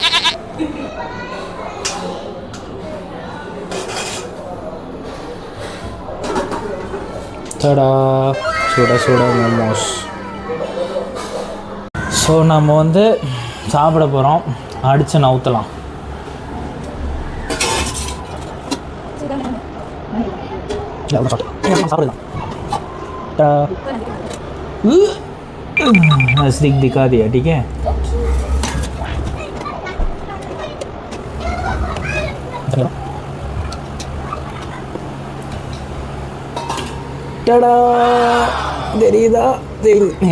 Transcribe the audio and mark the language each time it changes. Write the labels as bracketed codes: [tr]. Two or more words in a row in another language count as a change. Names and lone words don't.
[ta] தடா, சுட சுட மோமோஸ். ஸோ நம்ம வந்து சாப்பிட போகிறோம். அடித்து நவுத்தலாம். [hi] नजदीक दिखा दिया, ठीक है। टड़ा देरीदा देरी